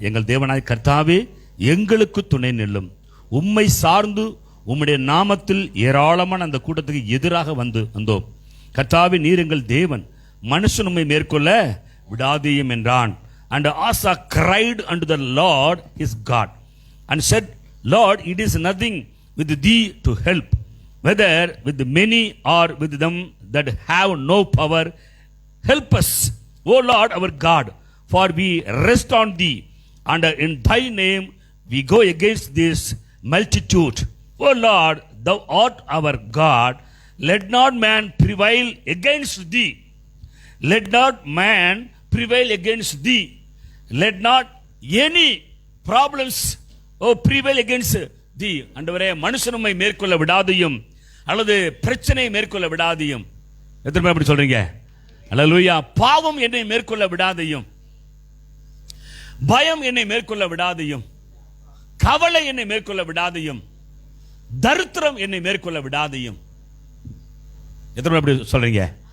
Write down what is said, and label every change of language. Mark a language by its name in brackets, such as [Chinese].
[Tamil] எங்கள் தேவனாகிய கர்த்தாவே, எங்களுக்கு துணை நில்லும். உம்மை சார்ந்து உம்முடைய நாமத்தில் ஏராளமான அந்த கூட்டத்துக்கு எதிராக வந்தோம். கர்த்தாவே, நீர் எங்கள் தேவன், மனுஷன் உம்மை மேற்கொள்ள விடாதேயும் என்றான். [English] And Asa cried unto the Lord his God. and said, Lord, it is nothing with thee to help, whether with the many or with them that have no power. Help us, O Lord our God, for we rest on thee, and in thy name we go against this multitude. O Lord, thou art our God, let not man prevail against thee. Let not man prevail against thee. Let not any problems prevail against thee. [Tamil] ஆண்டவரே, மனுஷன் உம்மை மேற்கொள்ள விடாதையும் அல்லது பிரச்சனை மேற்கொள்ள விடாதையும். எத்தனை பேர் அப்படி சொல்றீங்க? அல்லேலூயா. பாவம் என்னை மேற்கொள்ள விடாதையும், பயம் என்னை மேற்கொள்ள விடாதையும், கவலை என்னை மேற்கொள்ள விடாதையும், தரித்திரம் என்னை மேற்கொள்ள விடாதையும். எத்தனை பேர் அப்படி சொல்றீங்க?